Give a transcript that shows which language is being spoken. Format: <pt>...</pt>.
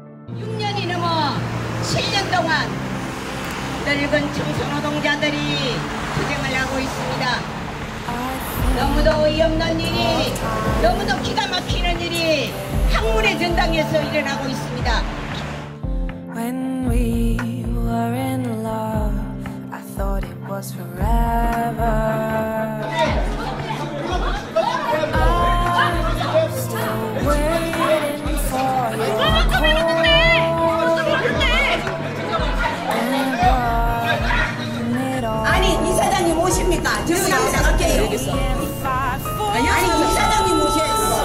<ko>6년이 넘어 7년 동안 늙은 청소노동자들이 투쟁을 하고 있습니다. 너무도 어이없는 일이, 너무도 기가 막히는 일이 학문의 전당에서 일어나고 있습니다.</ko> <en>When we were in love, I thought it was forever. I'm still waiting for your call.</en> <ko>아니 이사장님 오십니까? 저는 나갈게요. 아니 이사장님 오셔야죠.</ko>